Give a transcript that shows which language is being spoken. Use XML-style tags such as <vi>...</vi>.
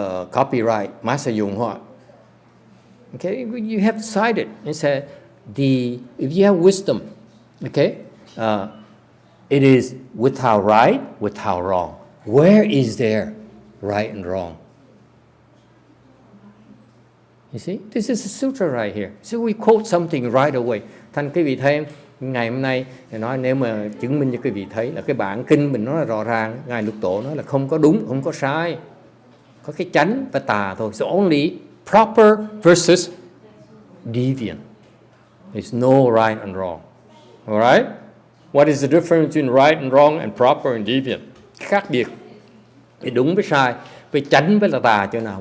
<en>Copyright, Master YongHua. Okay, you have to cite it and say, if you have wisdom, okay, it is without right, without wrong. Where is there right and wrong? You see, this is a sutra right here. So we quote something right away.</en> <vi>Thành quý vị thấy, ngày hôm nay, nói nếu mà chứng minh cho quý vị thấy là cái bản kinh mình nói là rõ ràng, Ngài Lục Tổ nói là không có đúng, không có sai. Có cái chánh và tà thôi.</vi> <en>So only proper versus deviant. There's no right and wrong. Alright? What is the difference between right and wrong and proper and deviant?</en> <vi>Khác biệt. Thì đúng với sai, với chánh với là tà chỗ nào?</vi>